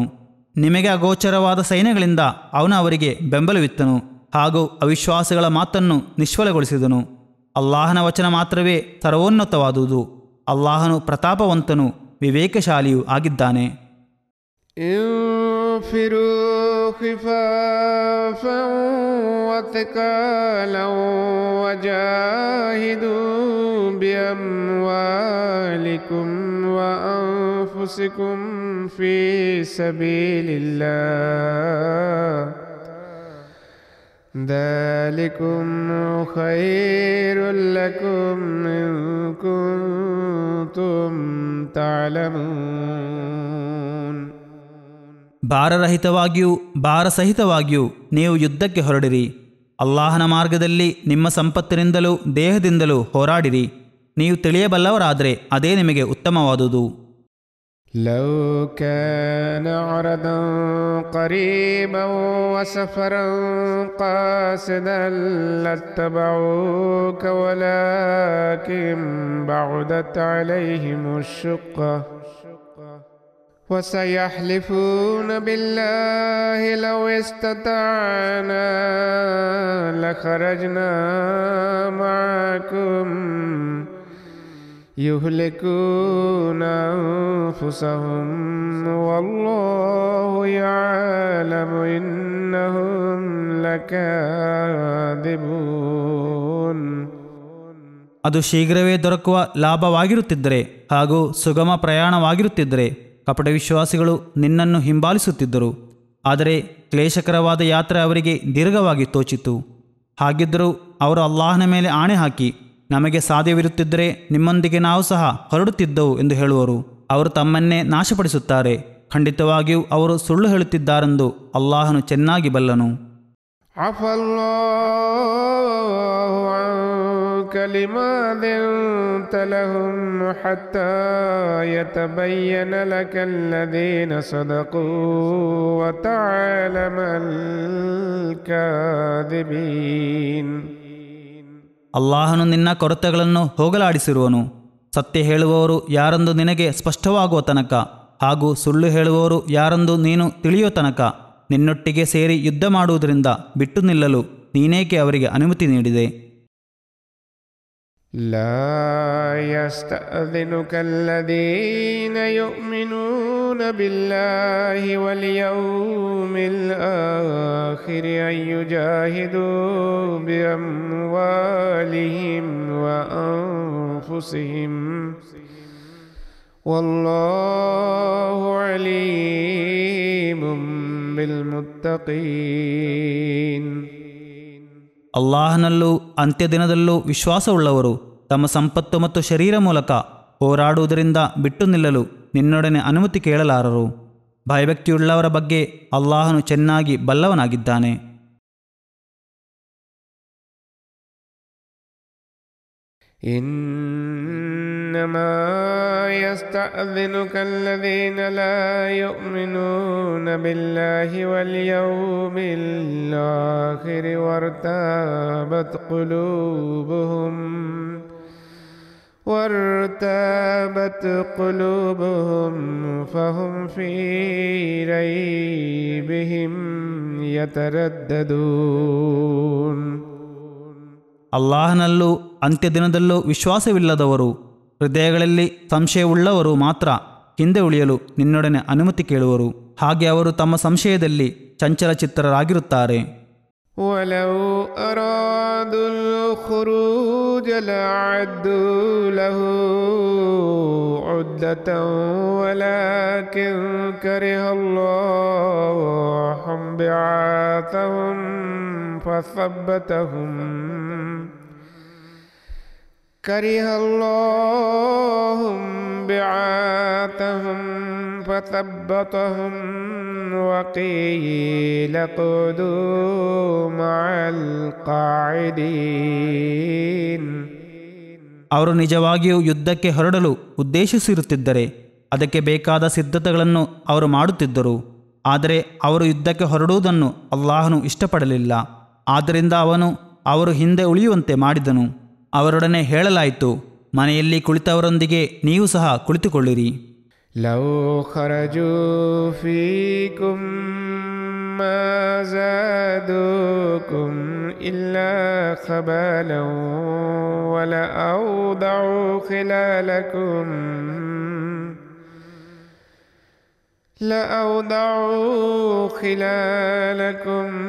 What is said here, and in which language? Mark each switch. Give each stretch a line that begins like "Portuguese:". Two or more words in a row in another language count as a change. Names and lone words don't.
Kannada: ನಿಮಗೆ ಅಗೋಚರವಾದ ಸೈನ್ಯಗಳಿಂದ ಅವನು ಅವರಿಗೆ ಬೆಂಬಲವಿತ್ತನು ಹಾಗೂ ಅವಿಶ್ವಾಸಿಗಳ ಮಾತನ್ನು ನಿಷ್ಫಲಗೊಳಿಸಿದನು. ಅಲ್ಲಾಹನ ವಚನ ಮಾತ್ರವೇ ಸರ್ವೋನ್ನತವಾದುದು. ಅಲ್ಲಾಹನು ಪ್ರತಾಪವಂತನು, ವಿವೇಕಶಾಲಿಯೂ ಆಗಿದ್ದಾನೆ.
Arabic: خفافا وثقالا وجاهدوا بأموالكم وأنفسكم في سبيل الله ذلكم خير لكم إن كنتم تعلمون.
Kannada: ಭಾರರಹಿತವಾಗಿಯೂ ಭಾರಸಹಿತವಾಗಿಯೂ ನೀವು ಯುದ್ಧಕ್ಕೆ ಹೊರಡಿರಿ. ಅಲ್ಲಾಹನ ಮಾರ್ಗದಲ್ಲಿ ನಿಮ್ಮ ಸಂಪತ್ತಿನಿಂದಲೂ ದೇಹದಿಂದಲೂ ಹೋರಾಡಿರಿ. ನೀವು ತಿಳಿಯಬಲ್ಲವರಾದರೆ ಅದೇ ನಿಮಗೆ ಉತ್ತಮವಾದುದು.
Arabic: لو كان عرضا قريبا وسفرا قاصدا لاتبعوك ولكن بعدت عليهم الشقة وسيحلفون بالله لو استطعنا لخرجنا معكم يهلكون أنفسهم والله يعلم إنهم لكاذبون.
Kannada: ಅದು ಶೀಘ್ರವೇ ದೊರಕುವ ಲಾಭವಾಗಿರುತ್ತಿದ್ದರೆ ಹಾಗೂ ಸುಗಮ ಪ್ರಯಾಣವಾಗಿರುತ್ತಿದ್ದರೆ ಕಪಟ ವಿಶ್ವಾಸಿಗಳು ನಿನ್ನನ್ನು ಹಿಂಬಾಲಿಸುತ್ತಿದ್ದರು. ಆದರೆ ಕ್ಲೇಶಕರವಾದ ಯಾತ್ರೆ ಅವರಿಗೆ ದೀರ್ಘವಾಗಿ ತೋಚಿತು. ಹಾಗಿದ್ದರೂ ಅವರು ಅಲ್ಲಾಹನ ಮೇಲೆ ಆಣೆ ಹಾಕಿ, ನಮಗೆ ಸಾಧ್ಯವಿರುತ್ತಿದ್ದರೆ ನಿಮ್ಮೊಂದಿಗೆ ನಾವು ಸಹ ಹೊರಡುತ್ತಿದ್ದವು ಎಂದು ಹೇಳುವರು. ಅವರು ತಮ್ಮನ್ನೇ ನಾಶಪಡಿಸುತ್ತಾರೆ. ಖಂಡಿತವಾಗಿಯೂ ಅವರು ಸುಳ್ಳು ಹೇಳುತ್ತಿದ್ದಾರೆಂದು ಅಲ್ಲಾಹನು ಚೆನ್ನಾಗಿ ಬಲ್ಲನು.
Arabic: لما أذنت لهم حتى يتبين لك الذين صدقوا وتعلم الكاذبين.
Kannada: ಅಲ್ಲಾಹನು ನಿನ್ನ ಕೊರತೆಗಳನ್ನು ಹೋಗಲಾಡಿಸಿರುವನು. ಸತ್ಯ ಹೇಳುವವರು ಯಾರೆಂದು ನಿನಗೆ ಸ್ಪಷ್ಟವಾಗುವ ತನಕ ಹಾಗೂ ಸುಳ್ಳು ಹೇಳುವವರು ಯಾರೆಂದು ನೀನು ತಿಳಿಯೋ ತನಕ ನಿನ್ನೊಟ್ಟಿಗೆ ಸೇರಿ ಯುದ್ಧ ಮಾಡುವುದರಿಂದ ಬಿಟ್ಟು ನಿಲ್ಲಲು ನೀನೇಕೆ ಅವರಿಗೆ ಅನುಮತಿ ನೀಡಿದೆ?
Arabic: لا يستأذنك الذين يؤمنون بالله واليوم الآخر أن يجاهدوا بأموالهم وأنفسهم والله عليم بالمتقين.
Kannada: ಅಲ್ಲಾಹನಲ್ಲೂ ಅಂತ್ಯದಿನದಲ್ಲೂ ವಿಶ್ವಾಸವುಳ್ಳವರು ತಮ್ಮ ಸಂಪತ್ತು ಮತ್ತು ಶರೀರ ಮೂಲಕ ಹೋರಾಡುವುದರಿಂದ ಬಿಟ್ಟು ನಿಲ್ಲಲು ನಿನ್ನೊಡನೆ ಅನುಮತಿ ಕೇಳಲಾರರು. ಭಯಭಕ್ತಿಯುಳ್ಳವರ ಬಗ್ಗೆ ಅಲ್ಲಾಹನು ಚೆನ್ನಾಗಿ ಬಲ್ಲವನಾಗಿದ್ದಾನೆ.
Arabic: إنما يستأذنك الذين لا يؤمنون بالله واليوم الآخر وارتابت قلوبهم فهم في ريبهم يترددون.
Kannada: ಅಲ್ಲಾಹನಲ್ಲೂ ಅಂತ್ಯದಿನದಲ್ಲೂ ವಿಶ್ವಾಸವಿಲ್ಲದವರು ಹೃದಯಗಳಲ್ಲಿ ಸಂಶಯವುಳ್ಳವರು ಮಾತ್ರ ಹಿಂದೆ ಉಳಿಯಲು ನಿನ್ನೊಡನೆ ಅನುಮತಿ ಕೇಳುವರು. ಹಾಗೆ ಅವರು ತಮ್ಮ ಸಂಶಯದಲ್ಲಿ ಚಂಚಲಚಿತ್ತರಾಗಿರುತ್ತಾರೆ.
Arabic: ولو أرادوا الخروج لأعدوا له عدة ولكن كره الله بعاثهم فثبتهم وقيل اقعدوا مع القاعدين.
Kannada: ಅವರು ನಿಜವಾಗಿಯೂ ಯುದ್ಧಕ್ಕೆ ಹೊರಡಲು ಉದ್ದೇಶಿಸಿರುತ್ತಿದ್ದರೆ ಅದಕ್ಕೆ ಬೇಕಾದ ಸಿದ್ಧತೆಗಳನ್ನು ಅವರು ಮಾಡುತ್ತಿದ್ದರು. ಆದರೆ ಅವರು ಯುದ್ಧಕ್ಕೆ ಹೊರಡುವುದನ್ನು ಅಲ್ಲಾಹನು ಇಷ್ಟಪಡಲಿಲ್ಲ. ಆದ್ದರಿಂದ ಅವನು ಅವರು ಹಿಂದೆ ಉಳಿಯುವಂತೆ ಮಾಡಿದನು. ಅವರೊಡನೆ ಹೇಳಲಾಯಿತು, ಮನೆಯಲ್ಲಿ ಕುಳಿತವರೊಂದಿಗೆ ನೀವು ಸಹ ಕುಳಿತುಕೊಳ್ಳಿರಿ.
Arabic: لو خرجوا فيكم ما زادوكم إلا خبالا ولأوضعوا خلالكم